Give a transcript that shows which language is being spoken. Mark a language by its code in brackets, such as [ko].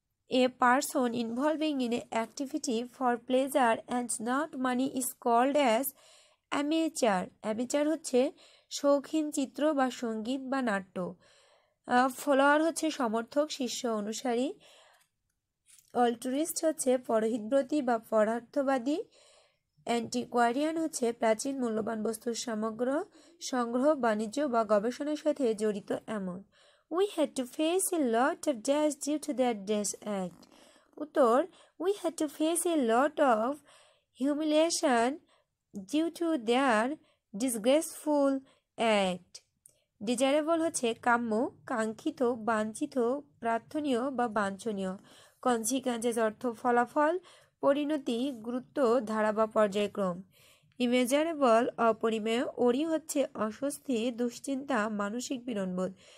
[en] A person involving in an activity for pleasure and not money is called as amateur. [bn] Amateur হচ্ছে শৌখিন চিত্র বা সঙ্গীত বা নাট্য। ফলোয়ার হচ্ছে সমর্থক, শিষ্য, অনুসারী। অল্টুরিস্ট হচ্ছে পরহিতব্রতী বা পরার্থবাদী। অ্যান্টিকোয়ারিয়ান হচ্ছে প্রাচীন মূল্যবান বস্তুর সমগ্র সংগ্রহ, বাণিজ্য বা গবেষণার সাথে জড়িত এমন। [en] We had to face a lot of dash due to that dash act. [bn] উত্তর [en] we had to face a lot of humiliation due to their disgraceful act. [bn] Desirable হচ্ছে কাম্য, কাঙ্ক্ষিত, বাঞ্ছিত, প্রার্থনীয় বা বাঞ্ছনীয়। কনসিকুয়েন্সেস অর্থ ফলাফল, পরিণতি, গুরুত্ব, ধারা বা পর্যায়ক্রম। ইমেজারেবল অপরিমেয়। ওরি হচ্ছে অস্বস্তি, দুশ্চিন্তা, মানসিক পীড়নবোধ।